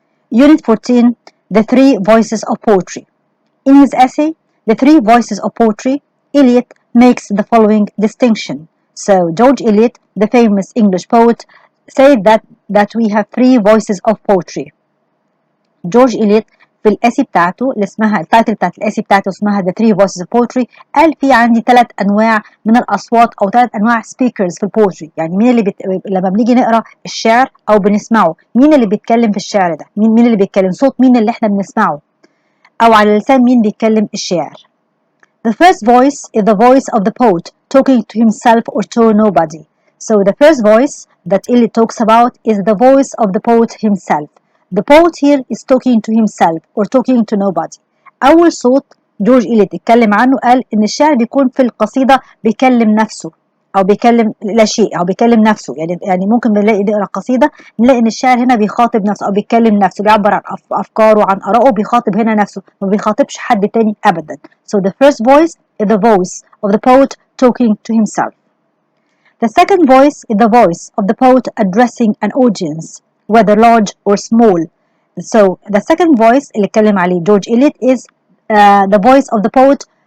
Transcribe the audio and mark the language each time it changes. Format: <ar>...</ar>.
<en>Unit 14, The Three Voices of Poetry. In his essay, The Three Voices of Poetry, Eliot makes the following distinction. So, George Eliot, the famous English poet, said that we have three voices of poetry.</en> <ar>جورج إليت في الاسي بتاعته اللي اسمها التايتل بتاعت الاسي بتاعته اسمها The Three Voices of Poetry، قال في عندي 3 انواع من الاصوات او 3 انواع speakers في البوتري. يعني مين اللي لما بنيجي نقرا الشعر او بنسمعه، مين اللي بيتكلم في الشعر ده؟ مين اللي بيتكلم؟ صوت مين اللي احنا بنسمعه؟ او على لسان مين بيتكلم الشعر؟</ar> <en>The first voice is the voice of the poet talking to himself or to nobody. So the first voice that Eliot talks about is the voice of the poet himself. The poet here is talking to himself or talking to nobody.</en> <ar>أول صوت جورج إليت اتكلم عنه قال إن الشاعر بيكون في القصيدة بيكلم نفسه أو بيكلم لا شيء أو بيكلم نفسه. يعني ممكن بنلاقي نقرا قصيدة نلاقي إن الشاعر هنا بيخاطب نفسه أو بيكلم نفسه، بيعبر عن أفكاره وعن آرائه، بيخاطب هنا نفسه ما بيخاطبش حد تاني أبدا.</ar> <en>So the first voice is the voice of the poet talking to himself. The second voice is the voice of the poet addressing an audience, whether large or small. So the second voice</en> <ar>اللي اتكلم عليه جورج إليت</ar> <en>is the voice of the poet.</en>